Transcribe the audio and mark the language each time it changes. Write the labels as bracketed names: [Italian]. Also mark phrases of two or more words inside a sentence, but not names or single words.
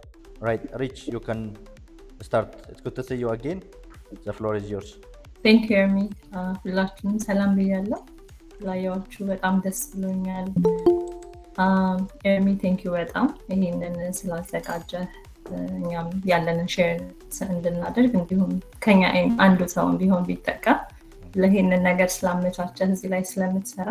[English] Right Rich you can start. It's good to see you again. The floor is yours. Thank you Ermi. [Amharic] ሁላችሁም ሰላም ብያለሁ። ላያችሁ በጣም ደስ ብሎኛል። ኤርሚ [English] thank you [Amharic] በጣም ይሄንን ስላዘጋጀ እኛም ያለንን ሼር እንድናደርግ እንዲሁም ከኛ አንዱ ሰው ቢሆን ቢጠቀም ለይሄንን ነገር ስላመቻቸህ እዚህ ላይ ስለምትሰራ